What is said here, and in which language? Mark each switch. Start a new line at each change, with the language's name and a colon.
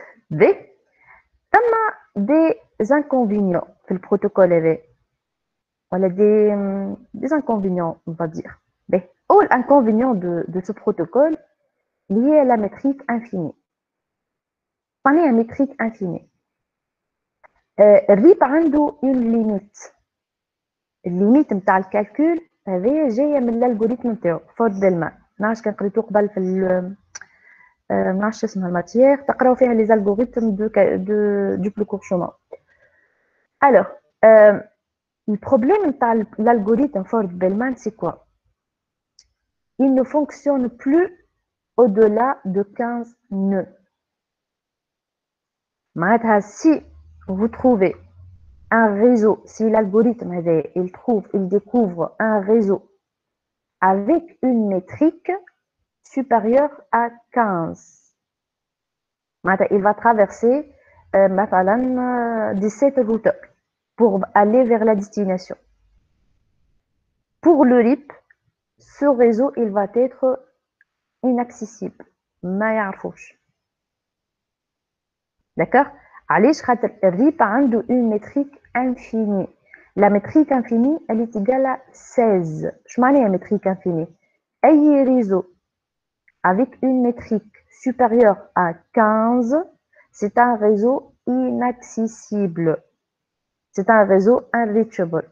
French: D, des inconvénients
Arabic: في البروتوكول هذا.
French: Voilà des inconvénients, on va dire. L'inconvénient de ce protocole lié à la métrique infinie. On est à métrique infinie. RIP a une limite.
Arabic: Limite نتاع الكالكول هذه جايه من الالغوريثم نتاعو Ford-Bellman. نعرفش كان قريتو قبل ما نعرفش اسمها الماتيير تقراو فيها
French: les algorithmes du plus court chemin. Alors, le problème de l'algorithme Ford-Bellman, c'est quoi? Il ne fonctionne plus au-delà de 15 nœuds. Si vous trouvez un réseau, si l'algorithme il découvre un réseau avec une métrique supérieure à 15, il va traverser 17 routeurs pour aller vers la destination. Pour le RIP, ce réseau il va être inaccessible.
Arabic: ما يعرفوش.
French: D'accord?
Arabic: علاش خاطر الريب عنده
French: une métrique infinie. La métrique infinie elle est égale à 16.
Arabic: اش معناها
French: métrique infinie?
Arabic: أي
French: réseau avec une métrique supérieure à 15, c'est un réseau inaccessible. C'est un réseau unreachable.